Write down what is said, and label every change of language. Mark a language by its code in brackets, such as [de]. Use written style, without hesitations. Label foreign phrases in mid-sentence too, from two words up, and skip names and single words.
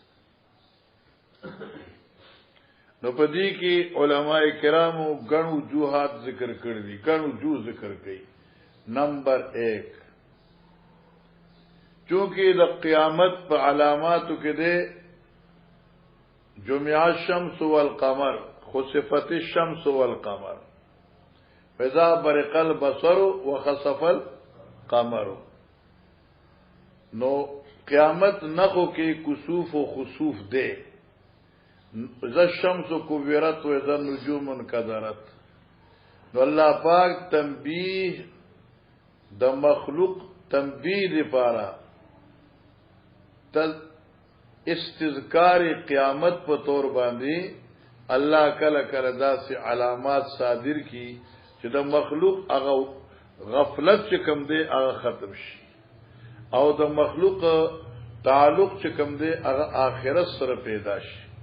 [ps] نو پدې کې علماء کرامو ګڼ وجوهات ذکر کړی دي، ګڼ وجوه ذکر کړي. نمبر 1 چونکه د قیامت په علاماتو کې ده [ar] جمع الشمس والقمر، خسفت الشمس والقمر، فاذا برق البصر وخسف القمر. [ps] نو قیامت نخو کې کسوف و خسوف ده. [ar] اذا الشمس كبرت واذا النجوم انكدرت. [ps] نو الله پاک تنبیه د مخلوق تنبیه لپاره استذکار قیامت په تور باندې الله کله کله داسې علامات صادر کی چې د مخلوق هغه غفلت چې کم دی هغه ختم شي، او د مخلوق تعلق چې کم دی هغه آخرت سره پیدا شي.